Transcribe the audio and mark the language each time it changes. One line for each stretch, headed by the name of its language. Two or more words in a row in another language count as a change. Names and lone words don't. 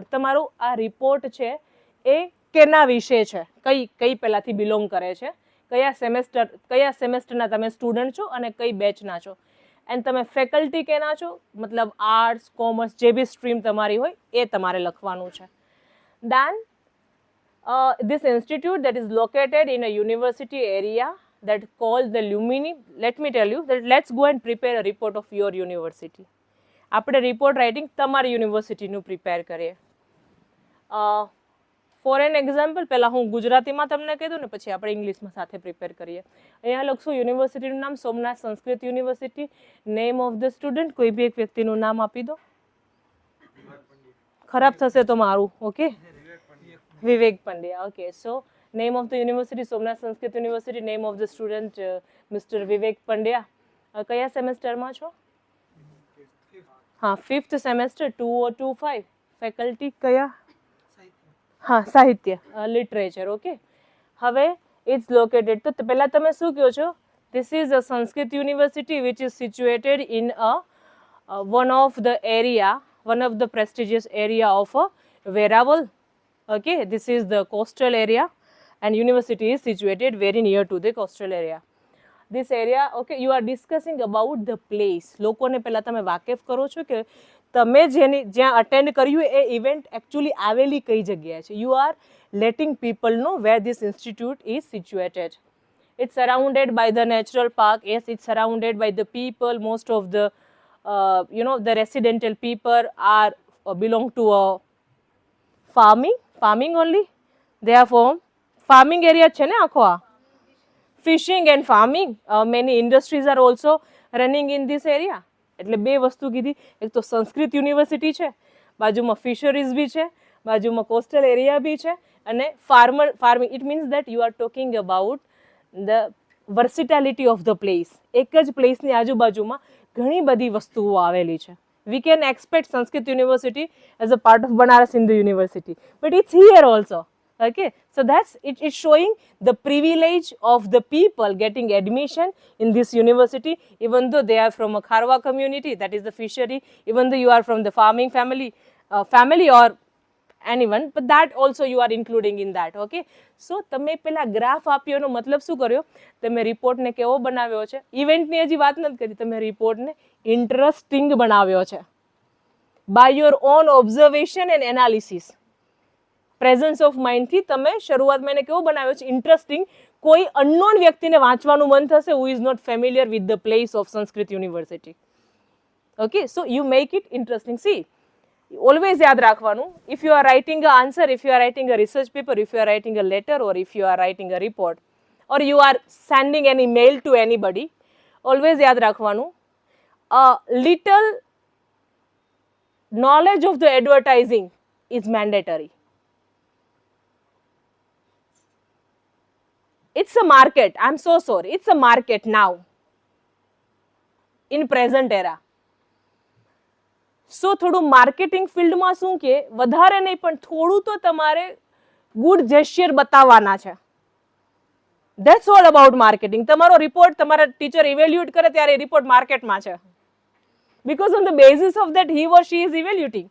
Gujarati: તમારું આ રિપોર્ટ છે એ કેના વિશે છે? કઈ પહેલાથી બિલોંગ કરે છે? કયા સેમેસ્ટરના તમે સ્ટુડન્ટ છો અને કઈ બેચના છો? એન્ડ તમે ફેકલ્ટી કેના છો? મતલબ
English: Arts, Commerce,
Gujarati: જે બી સ્ટ્રીમ તમારી હોય એ તમારે લખવાનું છે.
English: દેન this institute that is located in a university area that called the Lumini. Let me tell you that let's go and prepare a report of your university.
Gujarati: આપણે
English: report writing
Gujarati: તમારી યુનિવર્સિટીનું પ્રિપેર કરીએ.
English: For an example,
Gujarati: પહેલાં હું ગુજરાતીમાં તમને કીધું ને પછી આપણે ઇંગ્લિશમાં સાથે પ્રિપેર કરીએ. અહીંયા લખશું યુનિવર્સિટીનું નામ સોમનાથ સંસ્કૃત યુનિવર્સિટી.
English: Name of the student,
Gujarati: કોઈ બી એક વ્યક્તિનું નામ આપી દો. ખરાબ થશે તો મારું. ઓકે, વિવેક પંડ્યા.
English: Okay, so name of the university, Somnath Sanskrit University. Name of the student, Mr. Vivek Pandya.
Gujarati: કયા સેમેસ્ટરમાં છો? હા, 5th સેમેસ્ટર 2025. ફેકલ્ટી કયા? હા, સાહિત્ય, લિટરેચર. ઓકે, હવે
English: it's located,
Gujarati: તો પહેલા તમે શું કહો છો?
English: This is a Sanskrit university which is situated in one of the prestigious area of Veeraval. Okay, this is the coastal area and university is situated very near to the coastal area. This area, okay, you are discussing about the place.
Gujarati: લોકોને પહેલા તમે વાકેફ કરો છો કે તમે જ્યાં અટેન્ડ કર્યું એ ઇવેન્ટ એકચ્યુઅલી આવેલી કઈ જગ્યાએ છે.
English: You are letting people know where this institute is situated. It's surrounded by the natural park. Yes, it's surrounded by the people. Most of the the residential people are belong to farming only. They are from farming area
Gujarati: છે ને આખો આ.
English: Fishing and farming. Many industries are also running in this area.
Gujarati: એટલે બે વસ્તુ કીધી, એક તો સંસ્કૃત યુનિવર્સિટી છે, બાજુમાં ફિશરીઝ બી છે, બાજુમાં
English: coastal area
Gujarati: બી છે, અને farming.
English: It means that you are talking about the versatility of the place.
Gujarati: એક જ પ્લેસની આજુબાજુમાં ઘણી બધી વસ્તુઓ આવેલી છે.
English: We can expect Sanskrit University as a part of Banaras Hindu University, but it's here also. Okay, so that's it. It's showing the privilege of the people getting admission in this university, even though they are from a Kharwa community, that is the fishery, even though you are from the farming family or anyone, but that also you are including in that. Okay, so
Gujarati: તમે પેલા ગ્રાફ આપ્યો એનો મતલબ શું કર્યો? તમે રિપોર્ટને કેવો બનાવ્યો છે? ઇવેન્ટની હજી વાત નથી કરી, તમે રિપોર્ટને ઇન્ટરેસ્ટિંગ બનાવ્યો છે
English: by your own observation and analysis. presence of mindથી
Gujarati: તમે શરૂઆતમાં એને કેવો બનાવ્યો છે? ઇન્ટરેસ્ટિંગ. કોઈ અનનોન વ્યક્તિને વાંચવાનું મન થશે
English: who is not familiar with the place of Sanskrit University. Okay, so you make it interesting. સી, always
Gujarati: યાદ રાખવાનું,
English: if you are writing an answer, if you are writing a research paper, if you are writing a letter, or if you are writing a report, or you are sending an email to anybody, always
Gujarati: યાદ રાખવાનું,
English: a little knowledge of the advertising is mandatory. It's a market, I'm so sorry, it's a market now in present era.
Gujarati: સો થોડું
English: marketing fieldમાં
Gujarati: શું કે વધારે નહીં પણ થોડું તો તમારે
English: good gesture
Gujarati: બતાવવાના છે.
English: That's all about marketing.
Gujarati: તમારો રિપોર્ટ તમારા ટીચર ઇવેલ્યુએટ કરે ત્યારે રિપોર્ટ માર્કેટમાં છે,
English: because on the basis of that he or she is evaluating.